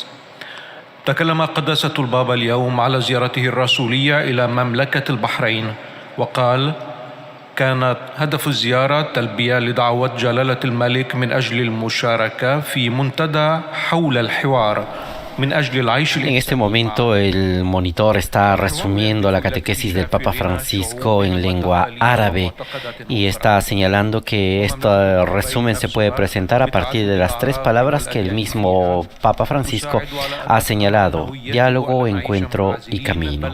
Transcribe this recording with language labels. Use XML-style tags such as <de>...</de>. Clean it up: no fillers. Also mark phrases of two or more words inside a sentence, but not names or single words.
<ar>تكلم قداسة البابا اليوم على زيارته الرسولية إلى مملكة البحرين وقال: كانت هدف الزيارة تلبية لدعوة جلالة الملك من أجل المشاركة في منتدى حول الحوار من أجل العيش.</ar> <es>En este momento el monitor está resumiendo la catequesis del Papa Francisco en lengua árabe y está señalando que este resumen se puede presentar a partir de las tres palabras que el mismo Papa Francisco ha señalado: diálogo, encuentro y camino.</es>